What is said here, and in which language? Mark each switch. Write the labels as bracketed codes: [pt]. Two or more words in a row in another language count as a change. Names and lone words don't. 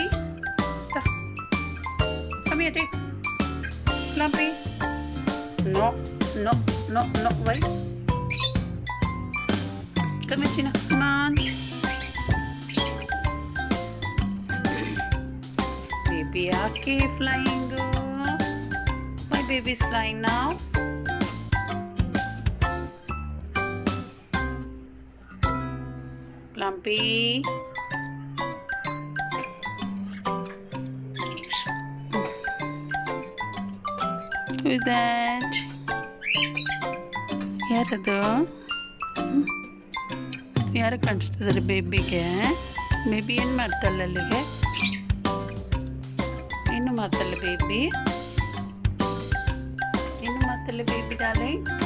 [en] Come here, take. Plumpy. No, no, no, no, wait. Come here, China. Come on. Baby, okay, flying. My baby's flying now. Plumpy. Who is that? [kn] ಯಾರದು ಯಾರು ಕಾಣಿಸ್ತಿದ್ದಾರೆ ಬೇಬಿಗೆ? ಬೇಬಿ ಏನು ಮಾಡ್ತಲ್ಲ ಅಲ್ಲಿಗೆ? ಏನು ಮಾಡ್ತಲ್ಲ ಬೇಬಿ? ಏನು ಮಾಡ್ತಲ್ಲ [en] baby darling?